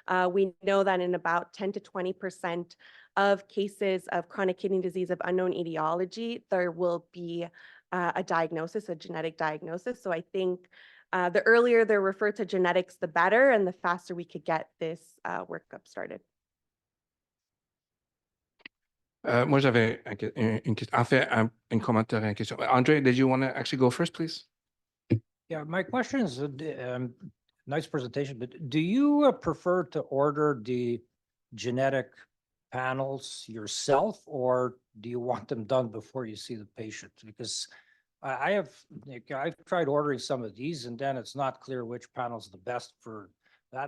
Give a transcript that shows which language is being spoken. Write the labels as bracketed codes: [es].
[en] We know that in about 10 to 20% of cases of chronic kidney disease of unknown etiology, there will be a diagnosis, a genetic diagnosis. So I think the earlier they're referred to genetics, the better, and the faster we could get this workup started. [fr] Moi, j'avais une question. En fait, un commentaire et une question. [en] Andre, did you want to actually go first, please? Yeah, my question is, nice presentation, but do you prefer to order the genetic panels yourself, or do you want them done before you see the patient? Because I've tried ordering some of these, and then it's not clear which panel is the best for that.